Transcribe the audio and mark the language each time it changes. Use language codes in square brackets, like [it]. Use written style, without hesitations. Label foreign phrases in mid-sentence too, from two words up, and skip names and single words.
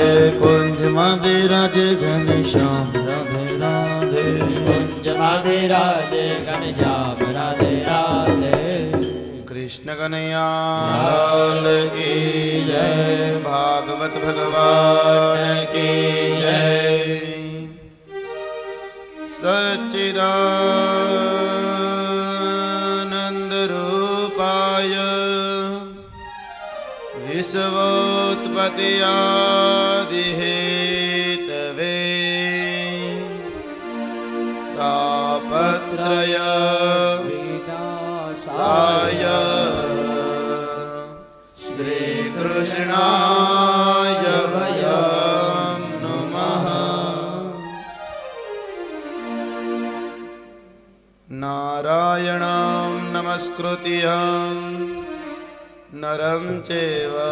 [gu] કુંજ માં વિરાજે ઘનશ્યામ રાધે રાધે કુંજ માં વિરાજે ઘનશ્યામ રાધે રાધે [hi] कृष्ण कन्हैया लाल की जय भागवत भगवान की जय [sa] सच्चिदानंद रूपाय विश्वोत्पत्त्यादिहेतवे पत्रय साय श्री कृष्णाय वयम नमः. नारायणं नमस्कृत्य नरं चैव